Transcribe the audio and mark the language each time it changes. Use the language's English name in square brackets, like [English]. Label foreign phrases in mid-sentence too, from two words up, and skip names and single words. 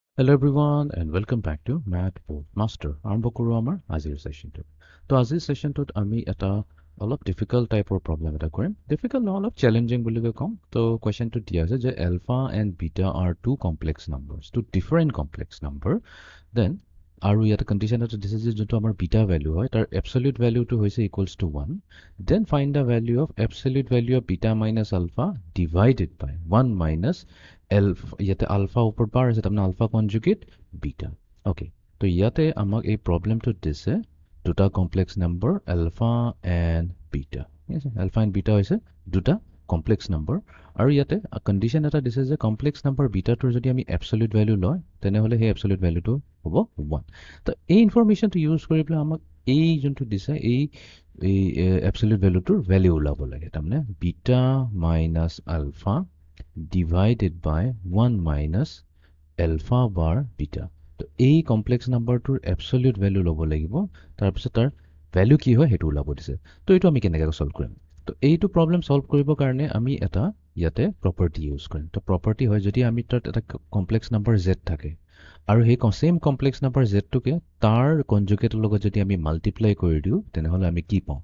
[English] Hello everyone and welcome back to Math Master. [Assamese] আৰম্ভ কৰো আমাৰ আজিৰ সেশনটো। তো আজিৰ সেশনটোত আমি এটা অলপ [English] difficult type problem [Assamese] এটা কৰিম। ডিফিকাল্ট নহয়, অলপ চ্যালেঞ্জিং বুলি কম। তো কোৱেশ্চনটো দিয়া আছে যে [English] alpha and beta are two complex numbers, two different complex number. [Assamese] Then আৰু ইয়াতে কন্ডিশন এটা দিছে যে যোনটো আমাৰ [English] beta value [Assamese] হয় তাৰ [English] absolute value [Assamese] টো হৈছে [English] equals to 1. Then find the value of absolute value of beta minus alpha divided by 1 minus [Assamese] ইয়াতে আলফা ওপৰত বাৰ আছে তাৰমানে [English] alpha conjugate beta. [Assamese] অ'কে, তো ইয়াতে আমাক এই প্ৰবলেমটোত দিছে দুটা [English] complex number alpha and beta. [Assamese] ঠিক আছে, [English] alpha and beta [Assamese] হৈছে দুটা [English] complex number [Assamese] আৰু ইয়াতে কণ্ডিশ্যন এটা দিছে যে [English] complex number beta [Assamese] যদি আমি [English] absolute value [Assamese] লয় তেনেহ'লে সেই [English] absolute value [Assamese] হ'ব 1। তো এই [English] information use [Assamese] কৰি পেলাই আমাক এই যোনটো দিছে এই [English] absolute value value [Assamese] ওলাব লাগে। [English] তাৰমানে beta minus alpha divided by 1 minus alpha bar beta. [Assamese] তো এই [English] complex number absolute value [Assamese] ল'ব লাগিব, তাৰপিছত তাৰ ভেলু কি হয় সেইটো ওলাব দিছে। তো এইটো আমি কেনেকৈ সলভ কৰিম? তো এইটো [English] problem solve [Assamese] কৰিবৰ কাৰণে আমি এটা ইয়াতে [English] property use [Assamese] কৰিম। তো প্ৰপাৰ্টি হয় যদি আমি তাত এটা [English] complex number z [Assamese] থাকে আৰু সেই সেম [English] complex number z [Assamese] তাৰ কনজুগেটৰ লগত যদি আমি মাল্টিপ্লাই কৰি দিওঁ তেনেহ'লে আমি কি পাওঁ?